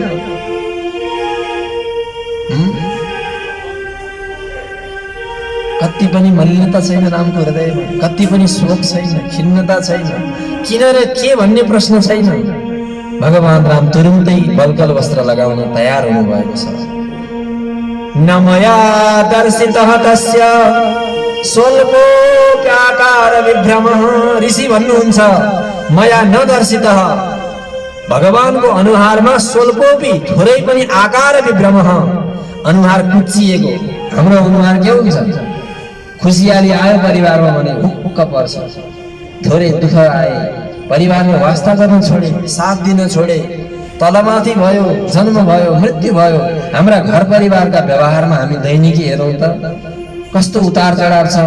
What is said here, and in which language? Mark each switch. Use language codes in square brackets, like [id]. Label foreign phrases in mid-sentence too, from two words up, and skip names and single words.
[ne] कति पनि मलिनता छैन रामको हृदयमा, कति पनि शोक छैन, खिन्नता छैन, किन र के भन्ने प्रश्न छैन। भगवान राम तुरुन्तै बलकल वस्त्र लगाउन तयार हुनु भएको छ। [sa] न मया दर्शितः तस्य स्वल्पोऽप्याकार विभ्रमः। [ne] ऋषि भन्नुहुन्छ, [sa] मया न दर्शितः, [ne] भगवानको अनुहारमा स्वल्पोपि थोरै पनि [sa] आकार विभ्रमः, [ne] अनुहार कुच्चिएको। हाम्रो अनुहार के हुन्छ? खुसियाली आयो परिवारमा भने हुक्क पर्छ, थोरै दुःख आए परिवारमा वास्ता गर्न छोडे, साथ दिन छोडे, तलमाथि भयो, जन्म भयो, मृत्यु भयो, हाम्रा घर परिवारका व्यवहारमा हामी दैनिकी हेरौँ त कस्तो उतार चढाव छ।